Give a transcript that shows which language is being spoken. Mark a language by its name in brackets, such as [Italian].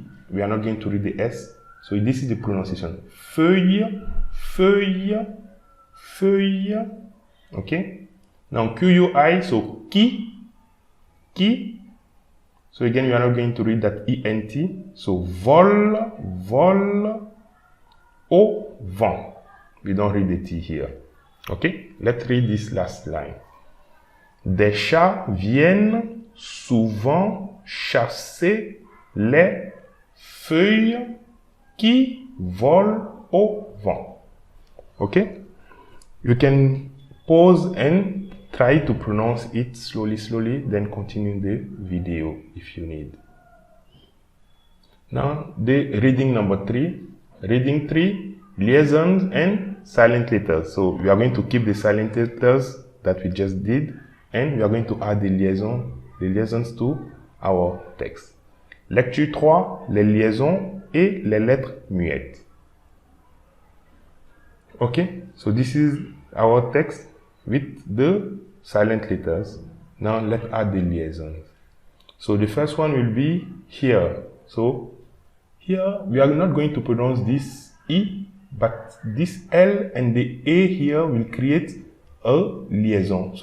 [English] We are not going to read the S. So this is the pronunciation. [French] Feuille, feuille, feuille. [English] Okay. Now QUI, so qui. So again, we are not going to read that ENT. So [French] vol, vol, au vent. [English] We don't read the T here. Okay, let's read this last line. [French] Des chats viennent souvent chasser les feuilles qui volent au vent. [English] Okay, you can pause and try to pronounce it slowly, then continue the video if you need. Now, the reading number 3. Reading 3, liaisons and silent letters. So, we are going to keep the silent letters that we just did, and we are going to add the liaisons to our text. [French] Lecture 3, les liaisons et les lettres muettes. [English] Okay, so this is our text with the silent letters. Now let's add the liaisons. So the first one will be here. So here we are not going to pronounce this E, but this L and the A here will create a liaison.